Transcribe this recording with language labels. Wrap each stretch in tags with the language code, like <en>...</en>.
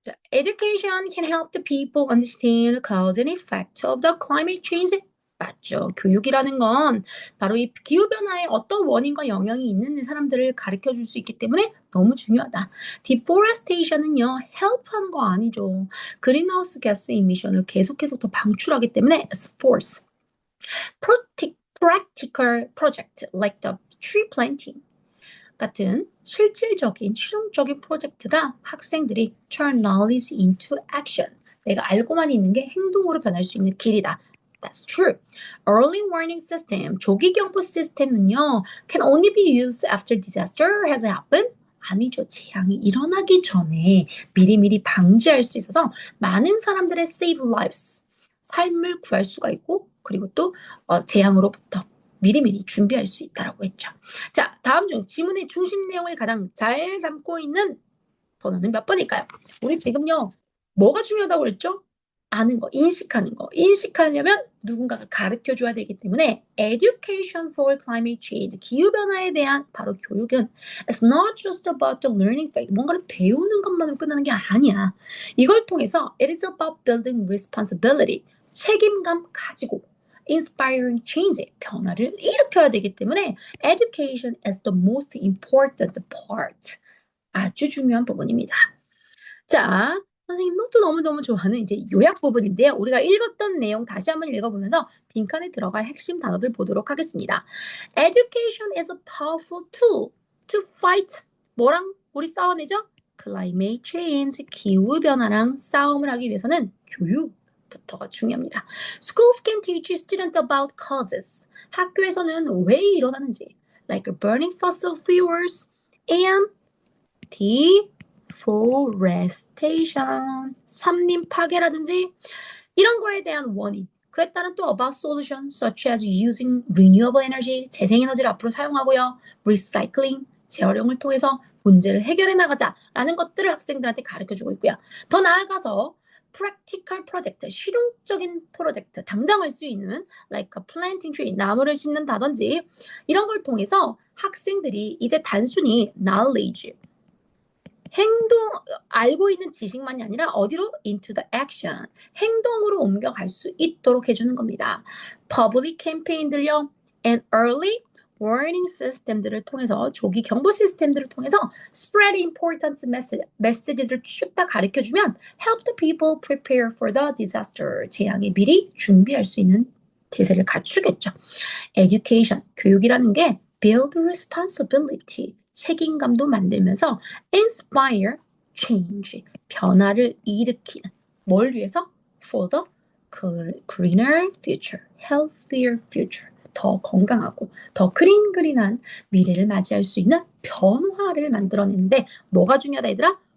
<en>Education can help the people understand the cause and effect of the climate change.</en> <ko>맞죠. 교육이라는 건 바로 이 기후변화에 어떤 원인과 영향이 있는 사람들을 가르쳐 줄 수 있기 때문에 너무 중요하다. Deforestation은요, help하는 거 아니죠. 그린하우스 가스 이미션을 계속해서 더 방출하기 때문에</ko> <en>it's force. Practical project like the tree planting.</en> <ko>같은 실질적인 실용적인 프로젝트가 학생들이</ko> <en>turn knowledge into action.</en> <ko>내가 알고만 있는 게 행동으로 변할 수 있는 길이다.</ko> <en>That's true. Early warning system,</en> <ko>조기 경보 시스템은요,</ko> <en>can only be used after disaster has happened.</en> <ko>아니죠. 재앙이 일어나기 전에 미리미리 방지할 수 있어서 많은 사람들의 save lives, 삶을 구할 수가 있고 그리고 또 재앙으로부터 미리미리 준비할 수 있다라고 했죠. 자, 다음 중 지문의 중심 내용을 가장 잘 담고 있는 번호는 몇 번일까요? 우리 지금요, 뭐가 중요하다고 그랬죠? 아는 거, 인식하는 거. 인식하려면 누군가가 가르쳐 줘야 되기 때문에 Education for Climate Change, 기후변화에 대한 바로 교육은</ko> <en>It's not just about the learning fact.</en> <ko>뭔가를 배우는 것만으로 끝나는 게 아니야. 이걸 통해서</ko> <en>It is about building responsibility.</en> <ko>책임감 가지고</ko> <en>inspiring change,</en> <ko>변화를 일으켜야 되기 때문에</ko> <en>education is the most important part.</en> <ko>아주 중요한 부분입니다. 자, 선생님 노트 너무너무 좋아하는 이제 요약 부분인데요. 우리가 읽었던 내용 다시 한번 읽어보면서 빈칸에 들어갈 핵심 단어들 보도록 하겠습니다.</ko> <en>Education is a powerful tool to fight</en> <ko>뭐랑 우리 싸워내죠? Climate change, 기후변화랑 싸움을 하기 위해서는 교육부터가 중요합니다.</ko> <en>Schools can teach students about causes.</en> <ko>학교에서는 왜 일어나는지,</ko> <en>like burning fossil fuels and deforestation,</en> <ko>산림 파괴라든지 이런 거에 대한 원인, 그에 따른 또</ko> <en>about solutions such as using renewable energy,</en> <ko>재생에너지를 앞으로 사용하고요. recycling, 재활용을 통해서 문제를 해결해 나가자라는 것들을 학생들한테 가르쳐주고 있고요. 더 나아가서 practical project, 실용적인 프로젝트, 당장 할 수 있는</ko> <en>like planting tree,</en> <ko>나무를 심는다든지 이런 걸 통해서 학생들이 이제 단순히 knowledge, 행동, 알고 있는 지식만이 아니라 어디로?</ko> <en>into the action.</en> <ko>행동으로 옮겨갈 수 있도록 해주는 겁니다. public 캠페인들요. and early warning 시스템들을 통해서, 조기 경보 시스템들을 통해서</ko> <en>spread important message</en> <ko>들을 쭉 다 가르쳐주면</ko> <en>help the people prepare for the disaster.</en> <ko>재앙에 미리 준비할 수 있는 대세를 갖추겠죠. education, 교육이라는 게 build responsibility, 책임감도 만들면서 inspire change, 변화를 일으키는, 뭘 위해서?</ko> <en>for the greener future, healthier future,</en> <ko>더 건강하고 더 그린그린한 미래를 맞이할 수 있는 변화를 만들어내는데 뭐가 중요하다 얘들아?</ko>